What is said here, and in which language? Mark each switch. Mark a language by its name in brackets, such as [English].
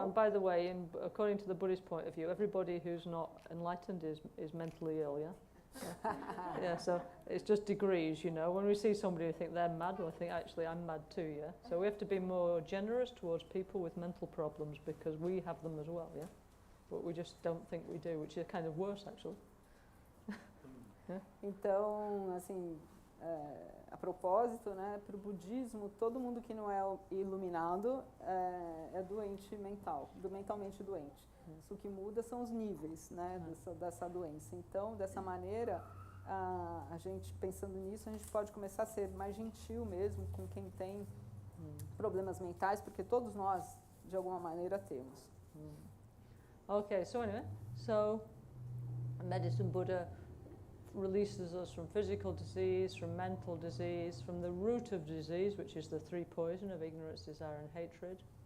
[English] And by the way, according to the Buddhist point of view, everybody who's not enlightened is mentally ill, yeah? Yeah, so it's just degrees, you know. When we see somebody who think they're mad, well, I think actually I'm mad too, yeah? So we have to be more generous towards people with mental problems because we have them as well, yeah? But we just don't think we do, which is kind of worse actually. Yeah? [Portuguese] Então, assim, a propósito, né, para o budismo, todo mundo que não é iluminado é doente mental, mentalmente doente. Isso que muda são os níveis, né, dessa doença. Então, dessa maneira, a gente pensando nisso, a gente pode começar a ser mais gentil mesmo com quem tem problemas mentais, porque todos nós, de alguma maneira, temos. [English] Okay, so anyway, medicine Buddha releases us from physical disease, from mental disease, from the root of disease, which is the three poison of ignorance, desire and hatred.